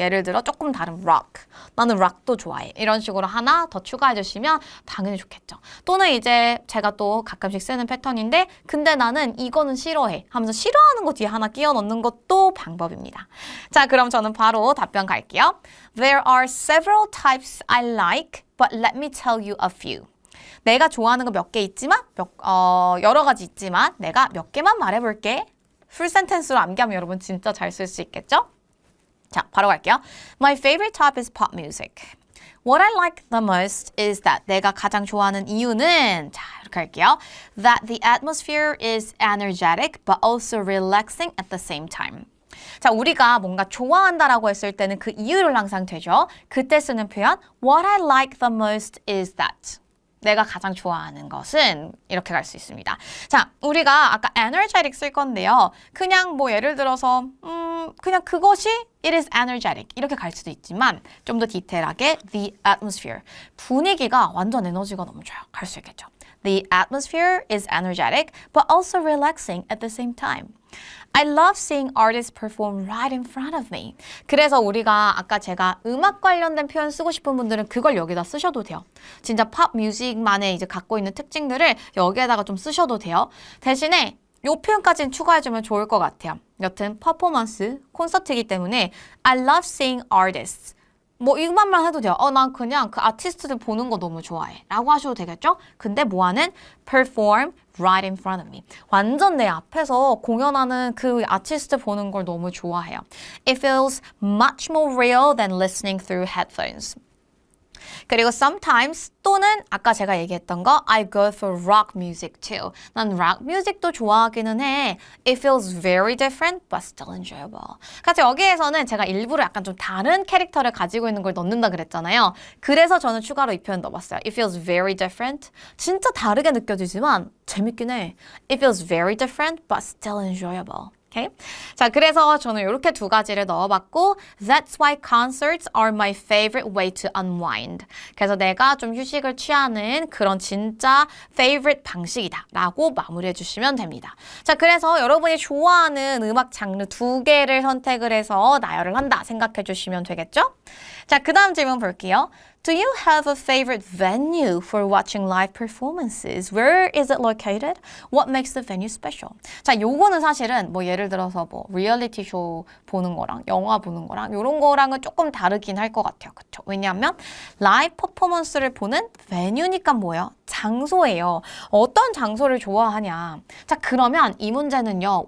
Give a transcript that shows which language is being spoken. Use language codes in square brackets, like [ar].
[ko] 예를 들어 조금 다른 락, 나는 락도 좋아해. 이런 식으로 하나 더 추가해 주시면 당연히 좋겠죠. 또는 이제 제가 또 가끔씩 쓰는 패턴인데 근데 나는 이거는 싫어해 하면서 싫어하는 거 뒤에 하나 끼워 넣는 것도 방법입니다. 자, 그럼 저는 바로 답변 갈게요. [en] There are several types I like, but let me tell you a few. [ko] 내가 좋아하는 거 몇 개 있지만, 여러 가지 있지만 내가 몇 개만 말해볼게. 풀 센텐스로 암기하면 여러분 진짜 잘 쓸 수 있겠죠? 자, 바로 갈게요. [en] My favorite type is pop music. What I like the most is that [ko] 내가 가장 좋아하는 이유는 자, 이렇게 할게요. [en] That the atmosphere is energetic, but also relaxing at the same time. [ko] 자, 우리가 뭔가 좋아한다라고 했을 때는 그 이유를 항상 되죠. 그때 쓰는 표현 [en] What I like the most is that [ko] 내가 가장 좋아하는 것은 이렇게 갈 수 있습니다. 자, 우리가 아까 energetic 쓸 건데요. 그냥 뭐 예를 들어서 그냥 그것이 [en] it is energetic [ko] 이렇게 갈 수도 있지만 좀 더 디테일하게 [en] the atmosphere [ko] 분위기가 완전 에너지가 넘쳐요. 갈 수 있겠죠. [en] The atmosphere is energetic but also relaxing at the same time. I love seeing artists perform right in front of me. [ko] 그래서 우리가 아까 제가 음악 관련된 표현 쓰고 싶은 분들은 그걸 여기다 쓰셔도 돼요. 진짜 팝 뮤직만의 이제 갖고 있는 특징들을 여기에다가 좀 쓰셔도 돼요. 대신에 이 표현까지는 추가해주면 좋을 것 같아요. 여튼 퍼포먼스, 콘서트이기 때문에 I love seeing artists. 뭐 이것만 해도 돼요. 난 그냥 그 아티스트들 보는 거 너무 좋아해 라고 하셔도 되겠죠? 근데 뭐하는? [en] perform right in front of me. [ko] 완전 내 앞에서 공연하는 그 아티스트 보는 걸 너무 좋아해요. [en] It feels much more real than listening through headphones. [ko] 그리고 sometimes 또는 아까 제가 얘기했던 거 [en] I go for rock music too. [ko] 난 rock music도 좋아하기는 해. [en] It feels very different but still enjoyable. [ko] 그래서 여기에서는 제가 일부러 약간 좀 다른 캐릭터를 가지고 있는 걸 넣는다 그랬잖아요. 그래서 저는 추가로 이 표현 넣어봤어요. [en] It feels very different. [ko] 진짜 다르게 느껴지지만 재밌긴 해. [en] It feels very different but still enjoyable. Okay? [ko] 자, 그래서 저는 이렇게 두 가지를 넣어봤고 [en] That's why concerts are my favorite way to unwind. [ko] 그래서 내가 좀 휴식을 취하는 그런 진짜 favorite 방식이다 라고 마무리해 주시면 됩니다. 자, 그래서 여러분이 좋아하는 음악 장르 두 개를 선택을 해서 나열을 한다 생각해 주시면 되겠죠? 자, 그 다음 질문 볼게요. [en] Do you have a favorite venue for watching live performances? Where is it located? What makes the venue special? [ko] 자, 요거는 사실은 뭐 예를 들어서 뭐 리얼리티 쇼 보는 거랑 영화 보는 거랑 요런 거랑은 조금 다르긴 할 것 같아요. 그쵸? 왜냐하면 라이브 퍼포먼스를 보는 venue니까 뭐예요? 장소예요. 어떤 장소를 좋아하냐? 자, 그러면 이 문제는요.